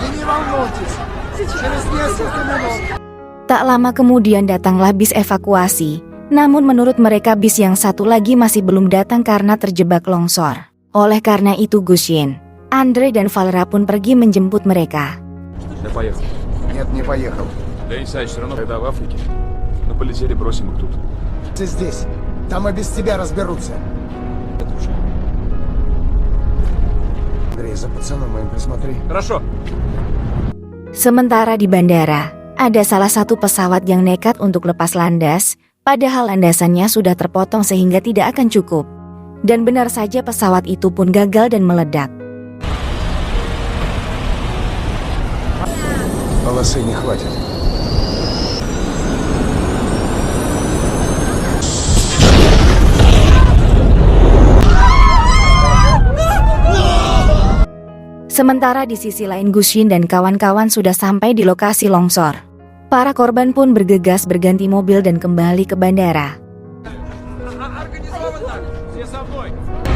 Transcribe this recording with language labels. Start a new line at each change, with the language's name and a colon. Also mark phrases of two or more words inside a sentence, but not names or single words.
Russian: И не волнуйтесь, через несколько минут.
Indonesian: Tak lama kemudian datanglah bis evakuasi. Namun menurut mereka bis yang satu lagi masih belum datang karena terjebak longsor. Oleh karena itu Gusin, Andre dan Valera pun pergi menjemput mereka.
Russian: Я поехал. Нет, не поехал. Да, Исаич, все равно, когда в Африке. Мы полетели, бросим их тут. Ты здесь. Там и без тебя разберутся. Андрей, за пацаном моим присмотри. Хорошо.
Indonesian: Sementara di bandara, ada salah satu pesawat yang nekat untuk lepas landas, padahal landasannya sudah terpotong sehingga tidak akan cukup. Dan benar saja pesawat itu pun gagal dan meledak.
Russian: Полосы не хватит.
Indonesian: Sementara di sisi lain Gusin dan kawan-kawan sudah sampai di lokasi longsor. Para korban pun bergegas berganti mobil dan kembali ke bandara.
Russian: Организовано! Все со мной!